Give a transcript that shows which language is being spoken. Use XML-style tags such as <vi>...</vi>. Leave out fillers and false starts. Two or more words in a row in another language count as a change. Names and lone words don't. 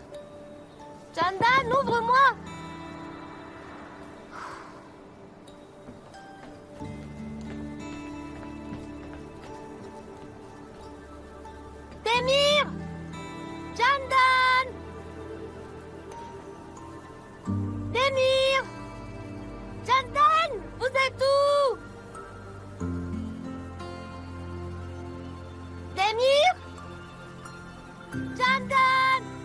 <fr>Jandan, ouvre-moi! Demir! Jandan! Demir! Jandan! Vous êtes où? Demir? Jandan!</fr>